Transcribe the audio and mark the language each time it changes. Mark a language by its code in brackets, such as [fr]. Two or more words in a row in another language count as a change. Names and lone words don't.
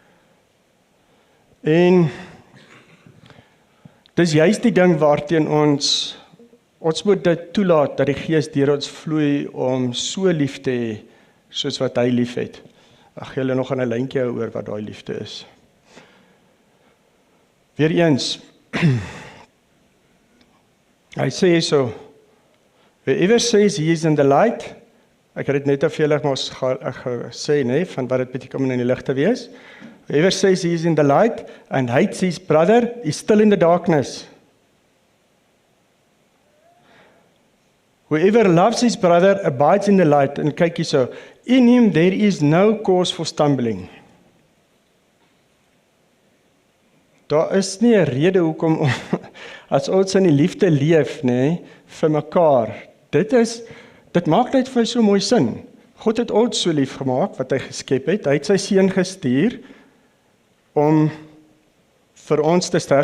[af] En dis juist die ding waarteen ons moet dit toelaat dat die Gees deur ons vloei om so lief te hê soos wat hy lief het. Ag, julle nog aan 'n lyntjie hou oor wat daai liefde is. Weereens, hy sê so, [en] whoever says he is in the light, [af] ek het dit net af julle gesê, nee, van wat dit beteken om in die lig te wees. [en] Whoever says he is in the light and hates his brother is still in the darkness. Whoever loves his brother abides in the light. [af] En kyk hierso, [en] in him there is no cause for stumbling. [af] Daar is nie 'n rede hoekom as ons in die liefde leef, nê, vir mekaar. Dit maak net vir so mooi sin. God het ons so lief gemaak wat hy geskep het. Hy het sy seun gestuur om vir ons te sterf.